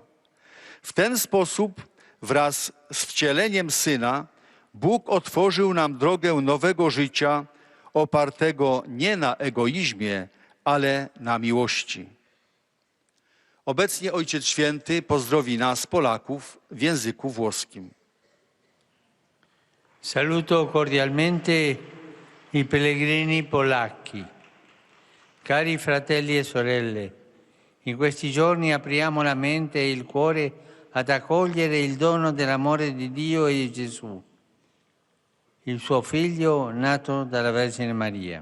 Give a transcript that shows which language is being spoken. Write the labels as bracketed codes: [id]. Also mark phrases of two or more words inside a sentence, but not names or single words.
[pl] W ten sposób wraz z wcieleniem Syna Bóg otworzył nam drogę nowego życia, opartego nie na egoizmie, ale na miłości. Obecnie Ojciec Święty pozdrowi nas, Polaków, w języku włoskim. [it] Saluto cordialmente i pellegrini polacchi. Cari fratelli e sorelle, in questi giorni apriamo la mente e il cuore ad accogliere il dono dell'amore di Dio e di Gesù, il suo Figlio nato dalla Vergine Maria.